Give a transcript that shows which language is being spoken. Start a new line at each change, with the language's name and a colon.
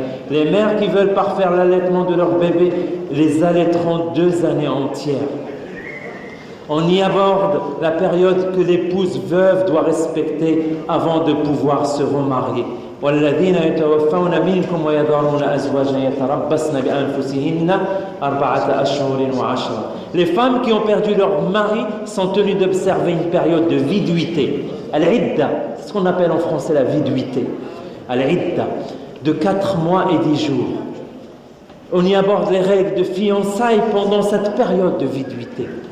French: Les mères qui veulent parfaire l'allaitement de leur bébé les allaiteront 2 années entières. On y aborde la période que l'épouse veuve doit respecter avant de pouvoir se remarier.
Arabic: والذين يتوفون منكم ويذرون أزواجا يتربصن بأنفسهن 4 أشهر و10.
French: Les femmes qui ont perdu leur mari sont tenues d'observer une période de viduité. Al-Idda, c'est ce qu'on appelle en français la viduité. Al-Idda, de 4 mois et 10 jours. On y aborde les règles de fiançailles pendant cette période de viduité.